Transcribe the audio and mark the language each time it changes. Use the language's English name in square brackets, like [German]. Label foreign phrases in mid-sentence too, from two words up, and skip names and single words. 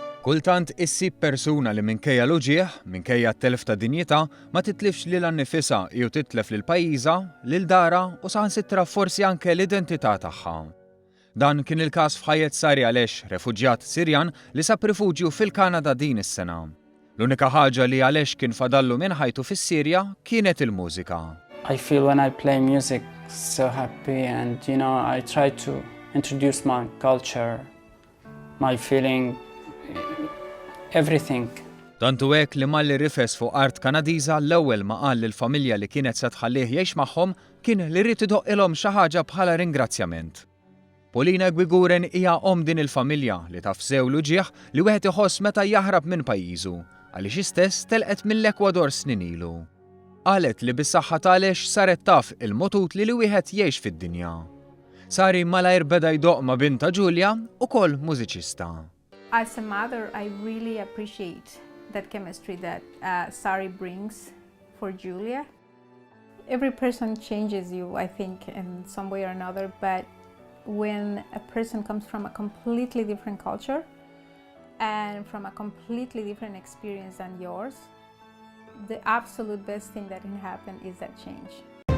[Maltese] Kultant issib persuna li minkejja l-uġieħ, minkejja t-telf ta' dinjità, ma titlifx lil annifisha jew titlef lil pajjiżha, lil dara u saħansitra forsi anke l-identità tagħha. Dan kien il-każ f'Hayet Sari Alesh, refuġjat Sirjan li sab rifuġju fil-Kanada din is-sena. L-unika ħaġa li Alesh kien fadallu minn ħajtu fis-Sirja kienet il-mużika. [English] I feel when I play music so happy and I try to introduce my culture, my feeling, everything. [Maltese] Tantu hekk li malli rifes fuq art Kanadiża l-ewwel ma qal lill-familja li kienet se tħallih jgħix magħhom kien li rrid idoqqilhom xi ħaġa bħala ringrazzjament. Polina Gwiguren hija din il-familja li taf sew l-uġieħ li wieħed iħoss meta jaħrab minn pajjiżu għaliex istess telqet mill-Ekwador snin ilu. Qalet li bis-saħħa tagħlex saret taf il-motut li wieħed jgħix fid-dinja. Sari malajr beda jdoq ma' binta Ġulja ukoll mużiċista. [English] As a mother, I really appreciate that chemistry that Sari brings for Julia. Every person changes you, I think, in some way or another, but when a person comes from a completely different culture and from a completely different experience than yours, the absolute best thing that can happen is that change.